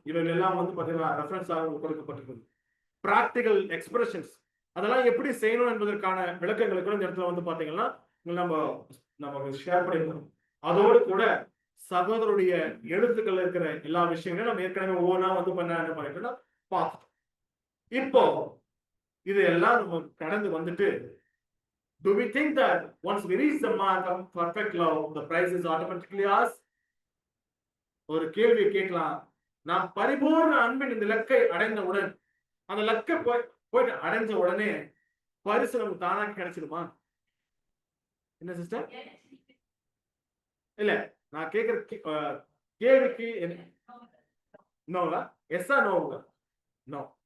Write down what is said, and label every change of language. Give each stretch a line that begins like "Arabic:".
Tamil: இவைகள் எல்லாம் வந்து பாத்தீங்கன்னா ரெஃபரன்ஸாக கொடுக்கப்பட்டிருக்கிறது. பிராக்டிகல் எக்ஸ்பிரஷன்ஸ், அதெல்லாம் எப்படி செய்யணும் என்பதற்கான விளக்கங்களை கூட இந்த இடத்துல வந்து பாத்தீங்கன்னா நம்ம ஷேர் பண்ணிருக்கோம். அதோடு கூட சகோதரருடைய எழுத்துக்கள் இருக்கிற எல்லா விஷயங்களும் நம்ம ஏற்கனவே ஒவ்வொன்றா வந்து என்ன பண்ணிட்டோம்னா பார்த்தோம். இப்போ இது எல்லாம் நம்ம கடந்து வந்துட்டு,
English: do we think that once we reach the mark of perfect love the prize is automatically ours?
Tamil: ஒரு கேள்வி கேட்கலாம். நாம் பரிபூர்ண அன்பின் இந்த இலக்கை அடைந்தவுடன், அந்த இலக்கை போயிட்டு அடைஞ்ச உடனே பரிசு நமக்கு தானா கிடைச்சிடுமா? என்ன சிஸ்டர்? இல்ல, நான் கேக்குற கேள்விக்கு நோவா? எஸ்ஸா நோவா? நோ.